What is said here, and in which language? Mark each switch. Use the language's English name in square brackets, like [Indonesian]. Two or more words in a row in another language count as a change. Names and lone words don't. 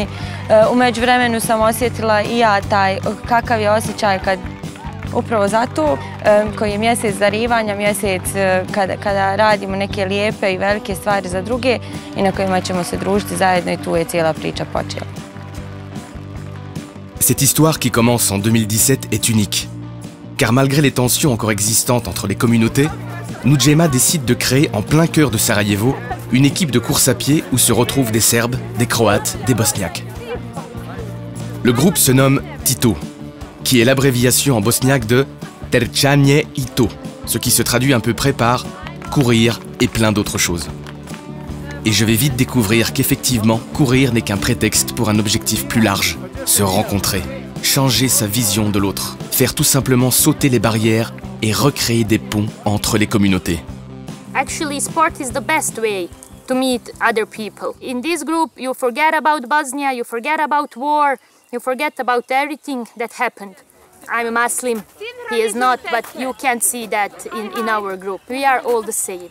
[Bosnian] U međuvremenu sam osjetila i ja taj kakav je osjećaj kad upravo zato koji je mjesec darivanja, mjesec kada radimo neke lijepe i velike stvari za druge i na kojima ćemo se družiti zajedno i tu je cijela priča počela. [French] Cette histoire qui commence en 2017 est unique, car malgré les tensions encore existantes entre les communautés, Nujema décide de créer en plein cœur de Sarajevo une équipe de course à pied où se retrouvent des Serbes, des Croates, des Bosniaques. Le groupe se nomme Tito, qui est l'abréviation en bosniaque de [Bosnian] Terčanje i to, [French] ce qui se traduit à peu près par courir et plein d'autres choses. Et je vais vite découvrir qu'effectivement, courir n'est qu'un prétexte pour un objectif plus large, se rencontrer, changer sa vision de l'autre, faire tout simplement sauter les barrières et recréer des ponts entre les communautés. [English] Actually, sport is the best way to meet other people. In this group, you forget about Bosnia, you forget about war, you forget about everything that happened. I'm a Muslim, he is not, but you can see that in our group. We are all the same.